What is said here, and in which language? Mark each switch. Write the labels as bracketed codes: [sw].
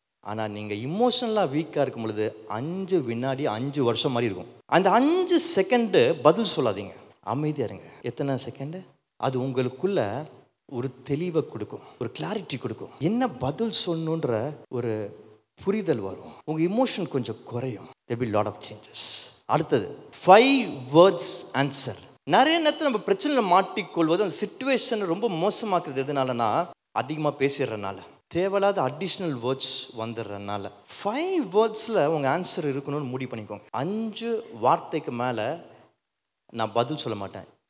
[ta] ஆனால் நீங்கள் இமோஷனலாக வீக்காக இருக்கும் பொழுது 5 வினாடி 5 வருஷம் மாதிரி இருக்கும். அந்த 5 செகண்டு பதில் சொல்லாதீங்க, அமைதியாக இருங்க. எத்தனை செகண்டு? அது உங்களுக்குள்ள ஒரு தெளிவை கொடுக்கும், ஒரு கிளாரிட்டி கொடுக்கும். என்ன பதில் சொல்லணுன்ற ஒரு புரிதல் வரும். உங்கள் இமோஷன் கொஞ்சம் குறையும். [en] there will be lot of changes. அடுத்தது 5 words answer. [ta] நிறைய நேரத்தில் நம்ம பிரச்சனையில் மாட்டிக்கொள்வது, அந்த சிச்சுவேஷன் ரொம்ப மோசமாக்குறது எதனாலனா, அதிகமாக பேசிடுறதுனால, தேவையில்லாத அடிஷ்னல் வேர்ட்ஸ் வந்துடுறதுனால. 5 வேர்ட்ஸில் உங்கள் ஆன்சர் இருக்கணும்னு முடிவு பண்ணிக்கோங்க. 5 வார்த்தைக்கு மேலே நான் பதில் சொல்ல மாட்டேன்.